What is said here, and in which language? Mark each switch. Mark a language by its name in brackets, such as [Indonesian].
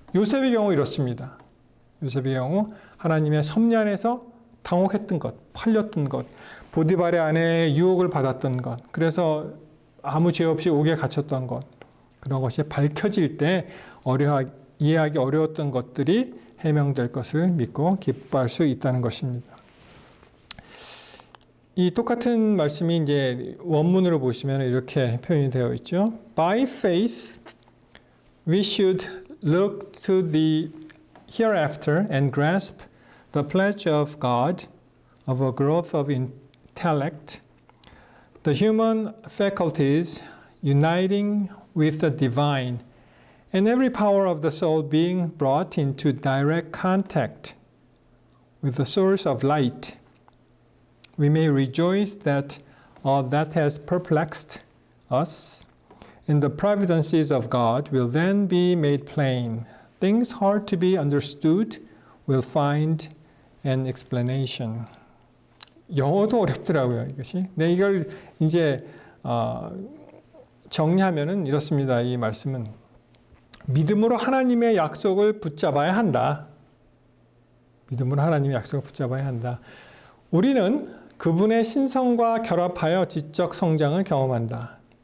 [Korean] 요셉의 경우 이렇습니다. 요셉의 경우 하나님의 섭리 안에서 당혹했던 것, 팔렸던 것, 보디발의 아내의 유혹을 받았던 것, 그래서 아무 죄 없이 옥에 갇혔던 것, 그런 것이 밝혀질 때 이해하기 어려웠던 것들이 해명될 것을 믿고 기뻐할 수 있다는 것입니다. 이 똑같은 말씀이 이제 원문으로 보시면 이렇게 표현이 되어 있죠. [English] By faith, we should look to the hereafter and grasp the pledge of God of a growth of intellect, the human faculties uniting with the divine, and every power of the soul being brought into direct contact with the source of light. We may rejoice that all that has perplexed us in the providences of God will then be made plain. Things hard to be understood will find an explanation. [Korean] 영어도 어렵더라고요, 이것이. 네, 이걸 이제 정리하면은 이렇습니다. 이 말씀은 믿음으로 하나님의 약속을 붙잡아야 한다. 믿음으로 하나님의 약속을 붙잡아야 한다. 우리는 그분의 신성과 결합하여 지적 성장을 경험한다.